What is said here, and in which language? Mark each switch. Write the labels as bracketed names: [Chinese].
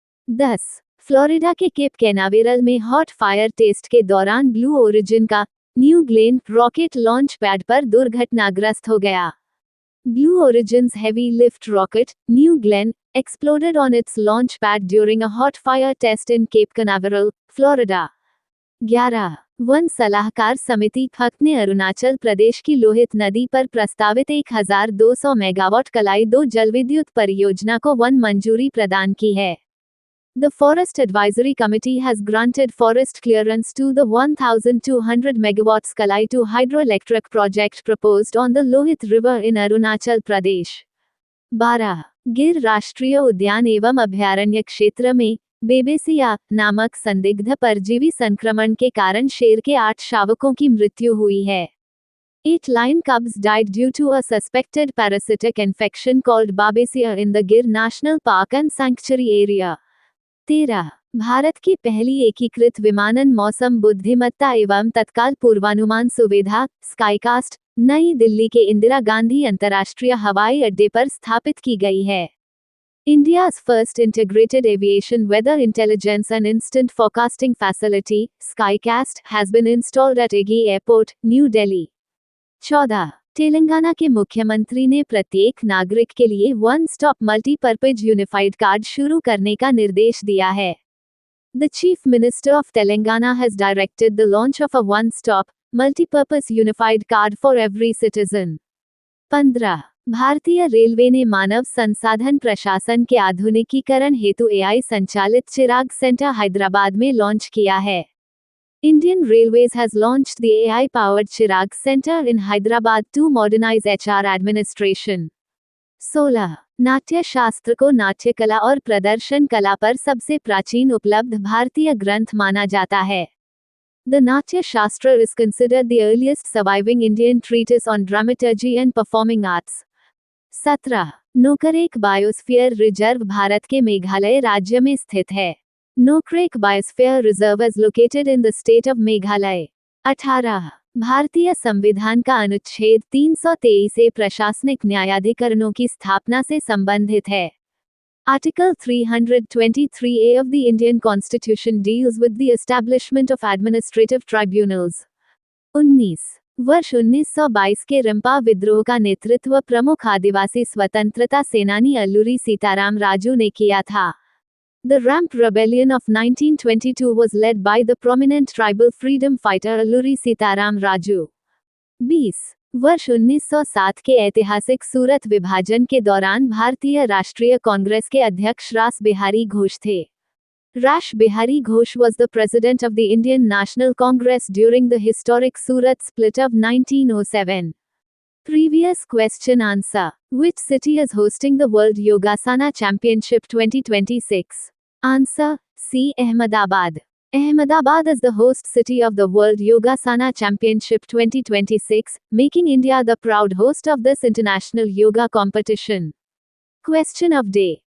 [Hindi] 10. Florida के Cape Canaveral में hot fire test के दौरान ब्लू ओरिजिन का new Glenn rocket launch pad पर दुर्घटनाग्रस्त हो गया. [English] Blue Origin's heavy lift rocket, New Glenn, exploded on its launch pad during a hot fire test in Cape Canaveral, Florida. 11. [Hindi] One सलाहकार समिति fuck ने अरुणाचल प्रदेश की लोहित नदी पर प्रस्तावित 1200 मेगावाट कलाई 2 जलविद्युत परियोजना को वन मंजूरी प्रदान की है. [English] The Forest Advisory Committee has granted forest clearance to the 1200 megawatts Kalai 2 hydroelectric project proposed on the Lohit River in Arunachal Pradesh. 12. [Hindi] गिर राष्ट्रीय उद्यान एवं अभयारण्य क्षेत्र में बेबेसिया नामक संदिग्ध परजीवी संक्रमण के कारण शेर के 8 शावकों की मृत्यु हुई है. [English] 8 lion cubs died due to a suspected parasitic infection called Babesia in the Gir National Park and Sanctuary area. 13. [Hindi] Bharat की पहली एकीकृत विमानन मौसम बुद्धिमत्ता एवं तत्काल पूर्वानुमान सुविधा स्काईकास्ट नई दिल्ली के इंदिरा गांधी अंतर्राष्ट्रीय हवाई अड्डे पर स्थापित की गई है. [English] India's first integrated aviation weather intelligence and instant forecasting facility, Skycast, has been installed at Egi Airport, New Delhi. 14. [Hindi] Telangana के मुख्यमंत्री ने प्रत्येक नागरिक के लिए one stop multipurpose unified card शुरू करने का निर्देश दिया है. [English] The Chief Minister of Telangana has directed the launch of a one-stop, multi-purpose unified card for every citizen. 15. [Hindi] भारतीय रेलवे ने मानव संसाधन प्रशासन के आधुनिकीकरण हेतु AI संचालित चिराग सेंटर हैदराबाद में लॉन्च किया है. [English] Indian Railways has launched the AI-powered Chirag Center in Hyderabad to modernize HR administration. 16. [Hindi] नाट्य शास्त्र को नाट्य कला और प्रदर्शन कला पर सबसे प्राचीन उपलब्ध भारतीय ग्रंथ माना जाता है. [English] The Natya Shastra is considered the earliest surviving Indian treatise on dramaturgy and performing arts. 17. [Hindi] Nokrek biosphere reserve Bharat के मेघालय राज्य में स्थित है. [English] Nokrek Biosphere Reserve is located in the state of Meghalaya. 18. [Hindi] भारतीय संविधान का अनुच्छेद 323 से प्रशासनिक न्यायाधिकरणों की स्थापना से संबंधित है. [English] Article 323A of the Indian Constitution deals with the establishment of administrative tribunals. 19. [Hindi] वर्ष 1922 के रंपा विद्रोह का नेतृत्व प्रमुख आदिवासी स्वतंत्रता सेनानी अल्लूरी सीताराम राजू ने किया था. [English] The Ramp Rebellion of 1922 was led by the prominent tribal freedom fighter Alluri Sitaram Raju. 20. [Hindi] वर्ष 1907 के ऐतिहासिक सूरत विभाजन के दौरान भारतीय राष्ट्रीय कांग्रेस के अध्यक्ष रास बिहारी घोष थे। [English] Rash Bihari Ghosh was the president of the Indian National Congress during the historic Surat split of 1907. Previous question answer. Which city is hosting the World Yogasana Championship 2026? Answer C. Ahmedabad. Ahmedabad is the host city of the World Yogasana Championship 2026, making India the proud host of this international yoga competition. Question of day.